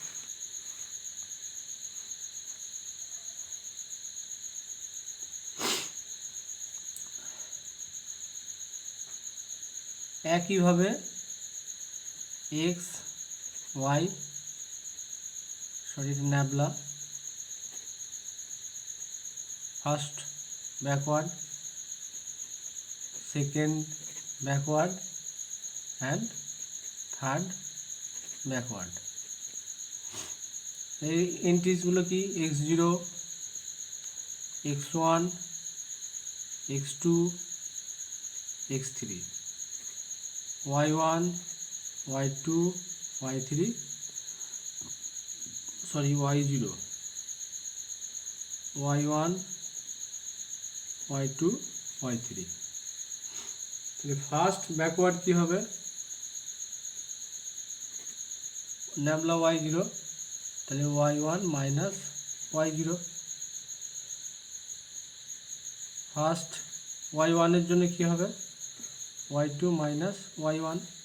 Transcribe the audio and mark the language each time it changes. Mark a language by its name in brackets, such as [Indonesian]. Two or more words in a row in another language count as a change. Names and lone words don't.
[Bangla] একইভাবে nabla [English] first backward, second backward and third backward. [Bangla] এই এন্ট্রিজগুলো কি? x0 x1 x2 x3, y1 y2 y3 সরি y0 y1 y2 y3। তাহলে [English] first backward [Bangla] কি হবে, ল্যামডা y0, তাহলে y1 মাইনাস y0। ফার্স্ট y1 এর জন্য কি হবে, y2 মাইনাস y1।